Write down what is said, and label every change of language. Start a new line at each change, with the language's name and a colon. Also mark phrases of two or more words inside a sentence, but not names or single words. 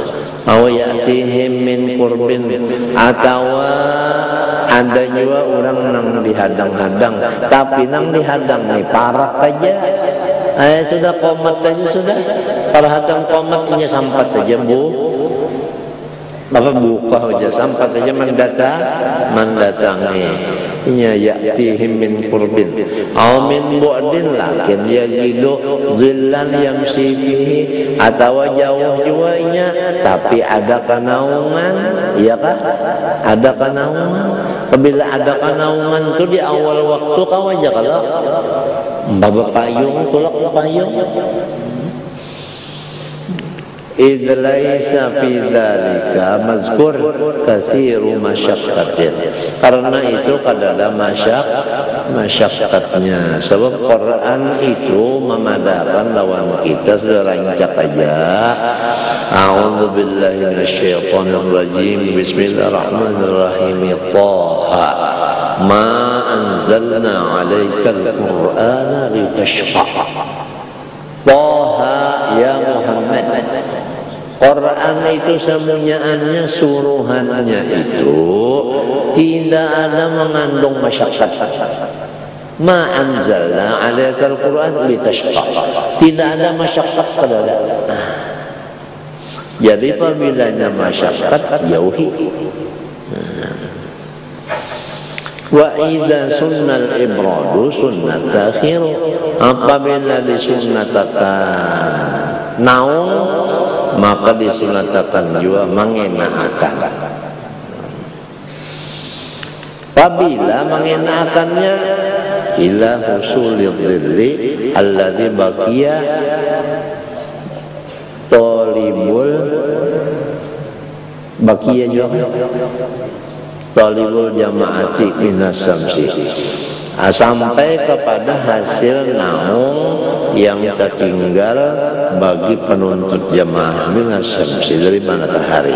Arabic: أو يأتيهم من قرب
Banjar: atau ada juga orang nang dihadang-hadang, tapi nang dihadang nih parak aja. Sudah komat aja sudah. Perhatian komatnya sampai saja Bapak buka aja sampai saja mendatangi.
Arabic: nya يأتيهم من قرب أو من بعد لكن يجد ظلا يمشي فيه,
Banjar: atau jauh juanya tapi ada kanaungan, iya kah? Ada kanaungan. Apabila ada kanaungan itu di awal waktu kau aja kalau mbak payung tulak payung.
Arabic: إذ ليس في ذلك مذكور كثير مشقة,
Banjar: karena itu kadada masyaqqatnya. Sebab Quran itu memadakan lawan kita sudah rancak aja.
Arabic: أعوذ بالله من الشيطان الرجيم. بسم الله الرحمن الرحيم. طه ما أنزلنا عليك القرآن لتشقى. طه يا محمد,
Banjar: Quran itu semuanya suruhannya itu tidak ada mengandung masyaqqat.
Arabic: ما أنزلنا عليك القرآن لتشقى,
Banjar: tidak ada masyaqqat padanya. Jadi apabila masyaqqat jauhi.
Arabic: وإذا سن الإبراد سنة تأخير,
Banjar: apabila disunnatakan naung maka disunatakan juga mengenakan. Apabila mengenakannya
Arabic: إلى حصول الظل الذي بقي طالب بقي
Banjar: juga
Arabic: طالب الجماعة من الشمس,
Banjar: sampai kepada hasil naung yang tertinggal bagi penuntut jamaah
Arabic: من الشمس,
Banjar: dari matahari.